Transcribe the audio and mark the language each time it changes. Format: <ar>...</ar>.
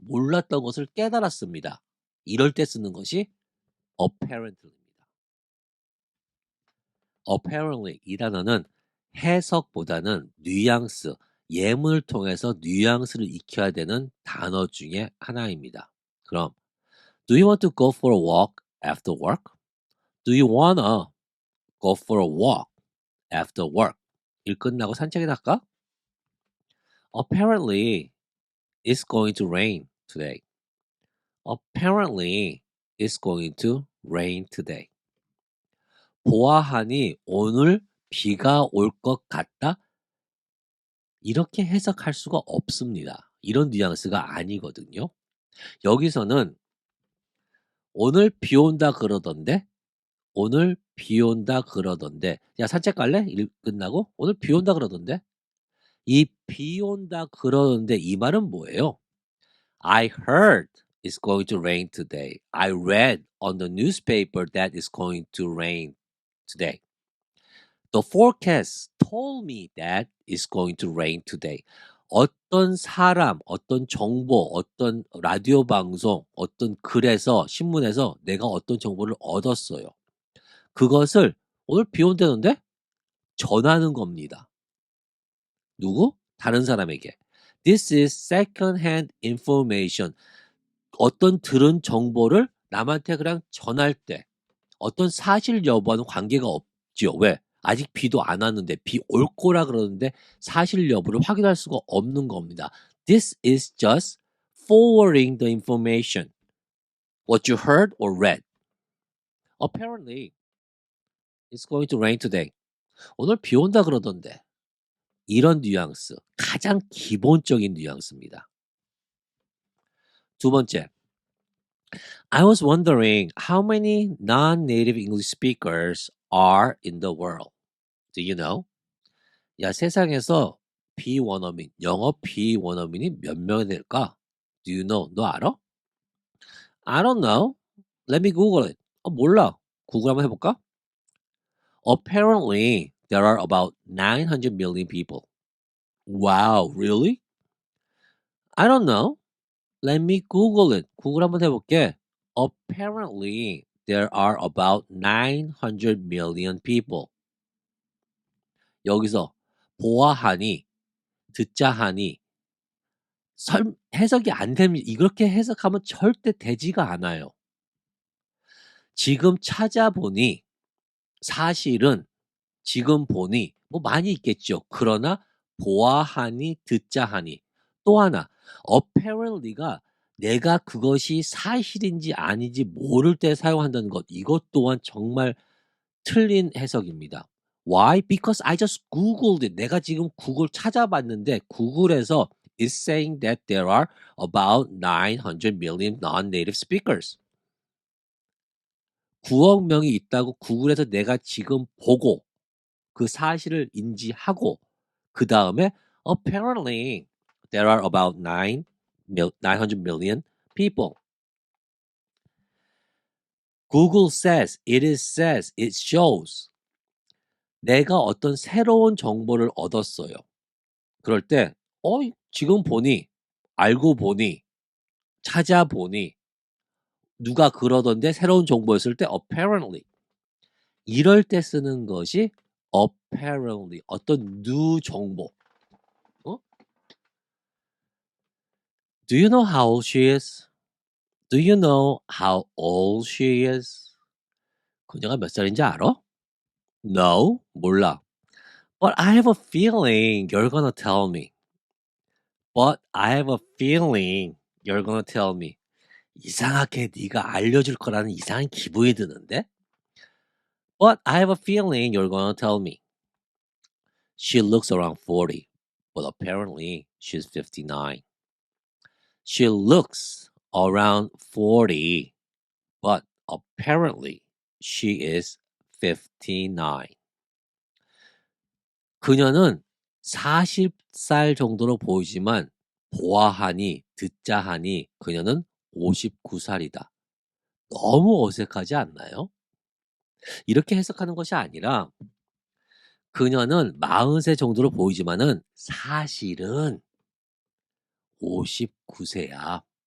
<ko>몰랐던 것을 깨달았습니다. 이럴 때 쓰는 것이 apparently입니다. apparently 이 단어는 해석보다는 뉘앙스, 예문을 통해서 뉘앙스를 익혀야 되는 단어 중에 하나입니다.</ko> <en>그럼 Do you want to go for a walk after work? Do you wanna go for a walk after work?</en> <ko>일 끝나고 산책에 나갈까?</ko> <en>Apparently it's going to rain today. Apparently it's going to rain today.</en> <ko>보아하니 오늘 비가 올 것 같다? 이렇게 해석할 수가 없습니다. 이런 뉘앙스가 아니거든요. 여기서는 오늘 비 온다 그러던데, 오늘 비 온다 그러던데, 야 산책 갈래? 일 끝나고 오늘 비 온다 그러던데. 이 비 온다 그러는데 이 말은 뭐예요?</ko> <en>I heard it's going to rain today. I read on the newspaper that it's going to rain today. The forecast told me that it's going to rain today.</en> <ko>어떤 사람, 어떤 정보, 어떤 라디오 방송, 어떤 글에서, 신문에서 내가 어떤 정보를 얻었어요. 그것을 오늘 비 온다는데 전하는 겁니다. 누구? 다른 사람에게.</ko> <en>This is second-hand information.</en> <ko>어떤 들은 정보를 남한테 그냥 전할 때 어떤 사실 여부와는 관계가 없지요. 왜? 아직 비도 안 왔는데 비 올 거라 그러는데 사실 여부를 확인할 수가 없는 겁니다.</ko> <en>This is just forwarding the information. What you heard or read. Apparently, it's going to rain today.</en> <ko>오늘 비 온다 그러던데. 이런 뉘앙스. 가장 기본적인 뉘앙스입니다. 두 번째.</ko> <en>I was wondering how many non-native English speakers are in the world. Do you know?</en> <ko>야, 세상에서 비원어민, 영어 비원어민이 몇 명이 될까?</ko> <en>Do you know?</en> <ko>너 알아?</ko> <en>I don't know. Let me Google it.</en> <ko>몰라. 구글 한번 해볼까?</ko> <en>Apparently, there are about 900 million people. Wow, really? I don't know. Let me Google it.</en> <ko>구글 한번 해볼게.</ko> <en>Apparently, there are about 900 million people.</en> <ko>여기서 보아하니, 듣자하니, 해석이 안 됩니다. 이렇게 해석하면 절대 되지가 않아요. 지금 찾아보니 사실은 지금 보니 뭐 많이 있겠죠. 그러나 보아하니 듣자하니 또 하나 apparently가 내가 그것이 사실인지 아닌지 모를 때 사용한다는 것 이것 또한 정말 틀린 해석입니다.</ko> <en>Why? Because I just Googled it.</en> <ko>내가 지금 구글 찾아봤는데 구글에서</ko> <en>is saying that there are about 900 million non-native speakers.</en> <ko>9억 명이 있다고 구글에서 내가 지금 보고 그 사실을 인지하고 그 다음에</ko> <en>apparently there are about 900 million people. Google says, it says, it shows.</en> <ko>내가 어떤 새로운 정보를 얻었어요. 그럴 때 지금 보니 알고 보니 찾아보니 누가 그러던데 새로운 정보였을 때 apparently 이럴 때 쓰는 것이 apparently 어떤 new 정보.</ko> <en>Do you know how old she is? Do you know how old she is?</en> <ko>그녀가 몇 살인지 알아? No, 몰라.</ko> <en>But I have a feeling you're gonna tell me. But I have a feeling you're gonna tell me.</en> <ko>이상하게 네가 알려줄 거라는 이상한 기분이 드는데?</ko> <en>But I have a feeling you're gonna tell me. She looks around 40, but apparently she's 59. She looks around 40, but apparently she is 59.</en> <ko>그녀는 40살 정도로 보이지만 보아하니 듣자하니 그녀는 59살이다. 너무 어색하지 않나요? 이렇게 해석하는 것이 아니라 그녀는 40세 정도로 보이지만은 사실은 59세야.</ko>